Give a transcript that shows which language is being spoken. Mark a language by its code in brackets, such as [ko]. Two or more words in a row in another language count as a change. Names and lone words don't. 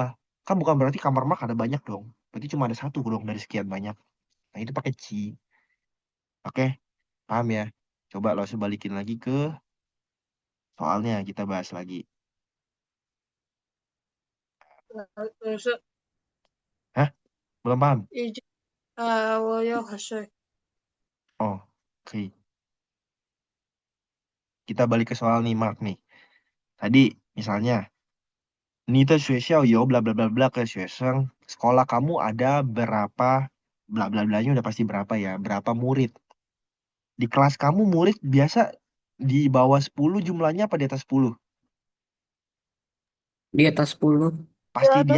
[id] Kan bukan berarti kamar Mark ada banyak dong. Berarti cuma ada satu dong dari sekian banyak. Nah itu pakai Ci. Oke, paham ya? Coba Lause balikin lagi ke soalnya kita bahas lagi. Terus, Hah? Belum paham? izin, [zh] 我要喝水。 [id] Oh, oke. Kita balik ke soal nih, Mark nih. Tadi misalnya, [zh] 你的学校有 bla bla bla bla ke 学生. [id] Sekolah kamu ada berapa bla bla blanya udah pasti berapa ya? Berapa murid? Di kelas kamu murid biasa di bawah 10 jumlahnya apa di atas 10? Di atas 10. Di Pasti di